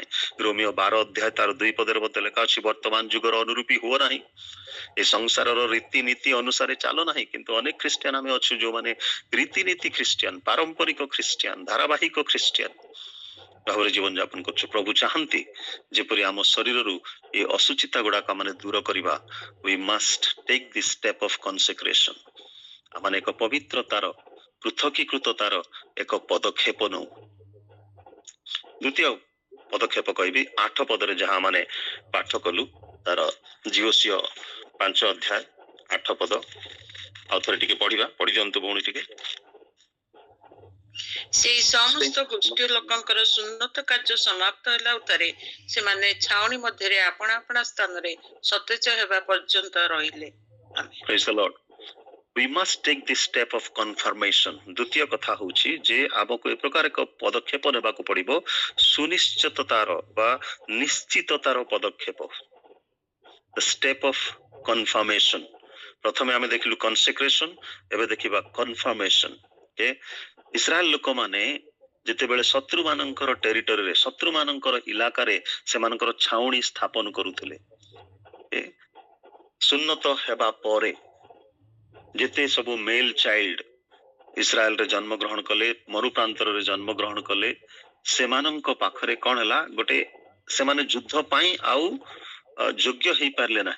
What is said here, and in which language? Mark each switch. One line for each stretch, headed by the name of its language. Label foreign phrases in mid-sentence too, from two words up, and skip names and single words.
Odia: ରୋମିଓ 12 ଅଧ୍ୟାୟ ତାର 2 ପଦରେ ମଧ୍ୟ ଲେଖା ଅଛି, ବର୍ତ୍ତମାନ ଯୁଗର ଅନୁରୂପୀ ହୁଅ ନାହିଁ, ଏ ସଂସାରର ରୀତିନୀତି ଅନୁସାରେ ଚାଲ ନାହିଁ। କିନ୍ତୁ ଅନେକ ଖ୍ରୀଷ୍ଟିଆନ ଆମେ ଅଛୁ ଯୋଉମାନେ ରୀତିନୀତି ଖ୍ରୀଷ୍ଟିଆନ, ପାରମ୍ପରିକ ଖ୍ରୀଷ୍ଟିଆନ, ଧାରାବାହିକ ଖ୍ରୀଷ୍ଟିଆନ ଭାବରେ ଜୀବନ ଯାପନ କରୁଛୁ। ପ୍ରଭୁ ଚାହାନ୍ତି ଯେପରି ଆମ ଶରୀରରୁ ଏ ଅସୁଚିତା ଗୁଡାକ ଆମେ ଦୂର କରିବା।
English: We must take this step of consecration.
Odia: ଆମେ ଏକ ପବିତ୍ରତାର, ପୃଥକୀକୃତତାର ଏକ ପଦକ୍ଷେପ ନଉ। ଦ୍ୱିତୀୟ ପଦକ୍ଷେପ କହିବି 8 ପଦରେ ଯାହା ମାନେ ପାଠ କଲୁ, ତାର ଜିଓସିଓ 5 ଅଧ୍ୟାୟ 8 ପଦ ଆଉ ଥରେ ଟିକେ ପଢିବା, ପଢି ଦିଅନ୍ତୁ ଭଉଣୀ ଟିକେ। ସେଇ ସମସ୍ତ ଗୋଷ୍ଠୀ ଲୋକଙ୍କର ସୁନ୍ନତ କାର୍ଯ୍ୟ ସମାପ୍ତ ହେଲା ଉତ୍ତାରେ ସେମାନେ ଛାଉଣି ମଧ୍ୟରେ ଆପଣା ଆପଣା ସ୍ଥାନରେ ସତେଜ ହେବା ପର୍ଯ୍ୟନ୍ତ ରହିଲେ।
English: Praise the Lord. We must take this step of confirmation.
Odia: ଦ୍ୱିତୀୟ କଥା ହଉଛି ଯେ ଆମକୁ ଏ ପ୍ରକାର ଏକ ପଦକ୍ଷେପ ନେବାକୁ ପଡିବ, ସୁନିଶ୍ଚିତତାର ବା ନିଶ୍ଚିତତାର ପଦକ୍ଷେପ।
English: The step of confirmation.
Odia: ପ୍ରଥମେ ଆମେ ଦେଖିଲୁ consecration, ଏବେ ଦେଖିବା confirmation. ଇସ୍ରାଏଲ ଲୋକମାନେ ଯେତେବେଳେ ଶତ୍ରୁ ମାନଙ୍କର ଟେରିଟୋରିରେ, ଶତ୍ରୁ ମାନଙ୍କର ଇଲାକାରେ ସେମାନଙ୍କର ଛାଉଣି ସ୍ଥାପନ କରୁଥିଲେ, ସୁନ୍ନତ ହେବା ପରେ ଯେତେ ସବୁ
English: male child
Odia: ଇସ୍ରାଏଲରେ ଜନ୍ମଗ୍ରହଣ କଲେ, ମରୁପ୍ରାନ୍ତରରେ ଜନ୍ମଗ୍ରହଣ କଲେ, ସେମାନଙ୍କ ପାଖରେ କଣ ହେଲା, ଗୋଟେ ସେମାନେ ଯୁଦ୍ଧ ପାଇଁ ଆଉ ଯୋଗ୍ୟ ହେଇପାରିଲେ ନାହିଁ।